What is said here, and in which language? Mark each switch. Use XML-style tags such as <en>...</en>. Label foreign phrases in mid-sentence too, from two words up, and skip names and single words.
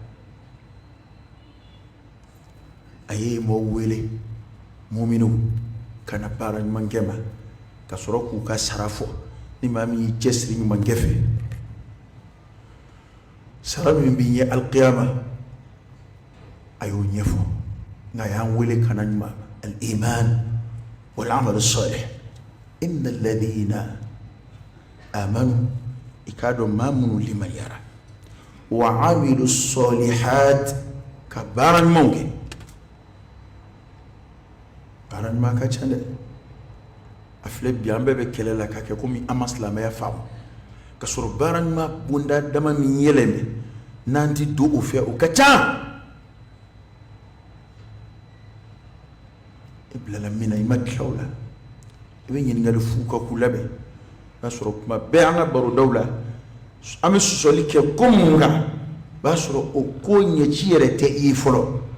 <bm>a ye mɔgɔw wele mu'minu kana baara ɲuman kɛ ma ka sɔrɔ k'u ka sara fɔ ni maa min y'i cɛsiri ɲuman kɛ fɛ sara min b'i ɲɛ alqiyama a y'o ɲɛfɔ nka a y'an wele kana ɲuman</bm> <ar>الإيمان والعمل الصالح إن الذين آمنوا</ar> <bm>i k'a dɔn maa minnu limaniyara</bm> <ar>وعملوا الصالحات</ar> <bm>ka baara ɲumanw kɛ baara ɲuman ka ca dɛ a filɛ bi an bɛɛ bɛ kɛlɛ la ka kɛ komi an ma silamɛya faamu ka sɔrɔ baara ɲuman bonda dama min yɛlɛmɛ n'an ti don o fɛ o ka ca i bilala min na i ma tila o la i bɛ ɲininkali f'u ka k'u labɛn o b'a sɔrɔ kuma bɛɛ an ka barodaw la an bɛ sɔsɔli kɛ ko mun kan o b'a sɔrɔ o ko ɲɛci yɛrɛ tɛ i ye fɔlɔ</bm>